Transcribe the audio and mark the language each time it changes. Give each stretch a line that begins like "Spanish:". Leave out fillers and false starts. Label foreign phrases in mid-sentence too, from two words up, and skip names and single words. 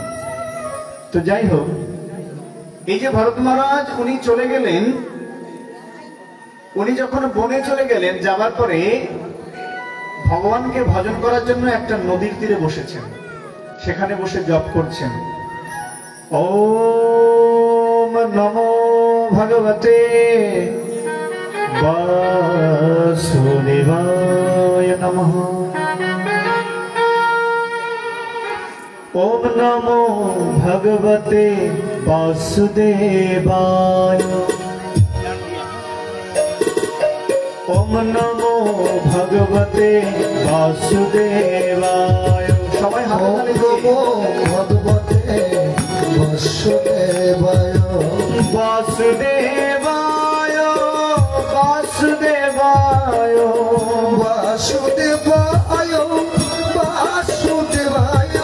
Bangla: তো যাই হোক, এই যে ভরত মহারাজ উনি চলে গেলেন, উনি যখন বনে চলে গেলেন, যাবার পরে ভগবানকে ভজন করার জন্য একটা নদীর তীরে বসেছেন। সেখানে বসে জপ করছেন,
Sanskrit: ওম নমো ভগবতে বাসুদেবায় নমঃ, ওম নমো ভগবতে বাসুদেবায়, ওম নমো ভগবতে বাসুদেবায়।
Bangla: সবাই হাততালি দিয়ে
Sanskrit: ভগবতে বাসুদেবায়, বাসুদেবায়, বাসুদেবায়, বাসুদেবায়, বাসুদেবায়।